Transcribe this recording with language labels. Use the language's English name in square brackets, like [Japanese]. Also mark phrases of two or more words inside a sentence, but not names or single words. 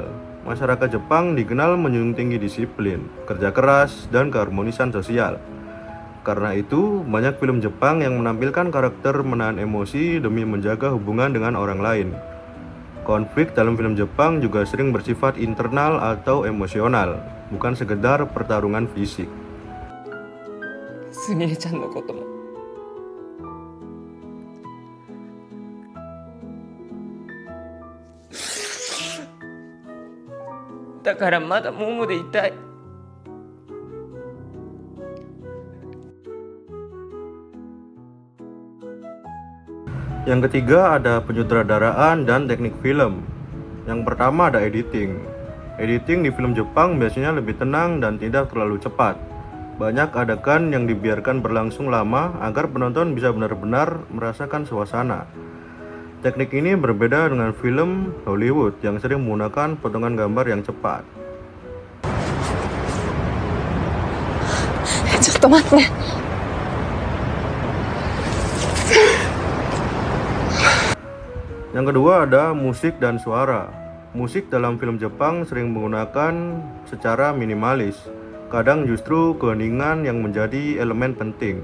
[Indonesian] Masyarakat Jepang dikenal menjunjung tinggi disiplin, kerja keras, dan keharmonisan sosial. Karena itu, banyak film Jepang yang menampilkan karakter menahan emosi demi menjaga hubungan dengan orang lain. Konflik dalam film Jepang juga sering bersifat internal atau emosional, bukan sekedar pertarungan fisik. [Japanese] すみれちゃんのこともだからまだモモでいたい。 [Indonesian] Yang ketiga ada penyutradaraan dan teknik film. Yang pertama ada editing. Editing di film Jepang biasanya lebih tenang dan tidak terlalu cepat. Banyak adegan yang dibiarkan berlangsung lama agar penonton bisa benar-benar merasakan suasana. Teknik ini berbeda dengan film Hollywood yang sering menggunakan potongan gambar yang cepat. [Japanese] ちょっと待って。 [Indonesian] Yang kedua ada musik dan suara. Musik dalam film Jepang sering menggunakan secara minimalis. Kadang justru keheningan yang menjadi elemen penting.